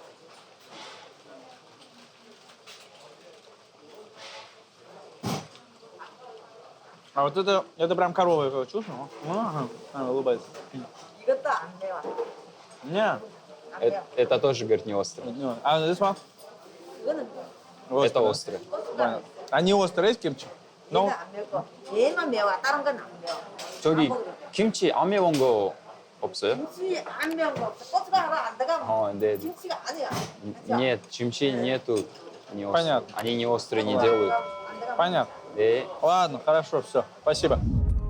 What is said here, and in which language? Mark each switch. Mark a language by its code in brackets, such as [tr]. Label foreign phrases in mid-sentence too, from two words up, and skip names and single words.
[ru] А вот это прям коровье чувство. Ага. Улыбается. Не. Это тоже, говорит, не острое. [en] А this one? [ru] Это острое. Понятно. А не острое есть кимчи? Ну, [ko] 얘는 안 매워. 얘만 매워. 다른 건 안 매워. 저기 김치 안 매운 거 없어요? 김치 안 매운 거 없어. 고추가 하나 안 들어가면 네. 김치가 아니야. [ru] Нет, 김치 нету. Не Понятно. Они не острые не делают. понятно. [ko] 네. [ru] Ладно, хорошо, все. Спасибо.